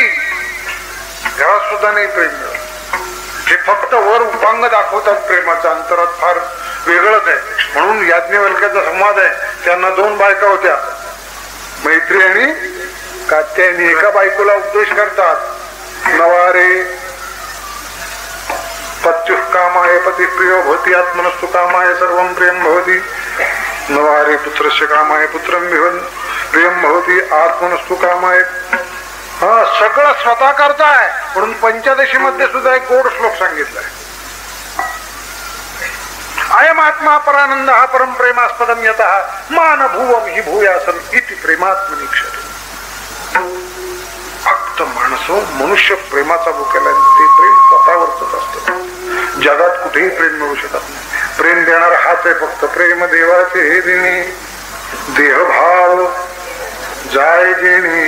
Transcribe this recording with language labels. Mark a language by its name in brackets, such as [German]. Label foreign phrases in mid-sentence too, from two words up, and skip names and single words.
[Marathi] घरात सुद्धा नाही प्रेम मिळेल. हे फक्त वर उपांग दाखवतात प्रेमाचं, अंतरात फार वेगळंच आहे. म्हणून याज्ञवल्क्याचा संवाद आहे. त्यांना 2 बायका होत्या, मैत्री आणि कात्यायनी. एका बायकोला उपदेश करतात, [Sanskrit] नवारे पत्युः कामाय पती प्रियो भवति, आत्मनस्तु कामाय सर्वं प्रियं भवति. नवारे पुत्रस्य कामाय पुत्रं प्रियं भवति, आत्मनस्तु कामाय. [Marathi] हा सगळं स्वतः करताय. म्हणून 85 मध्ये सुद्धा एक गोड श्लोक सांगितलाय. [Sanskrit] अयम आत्मा परानंद हा परम प्रेमास्पदम यतः मान भुवम हि भूयासम इति प्रेमात्मनिक्षते. [Marathi] फक्त मनुष्य प्रेमाचा भुकेला, ते प्रेम स्वतःवरच असतं. जगात कुठेही प्रेम मिळू शकत नाही. प्रेम देणारा हाच आहे फक्त. प्रेम देवाचे हे देणे, देहभाव जाय देणे.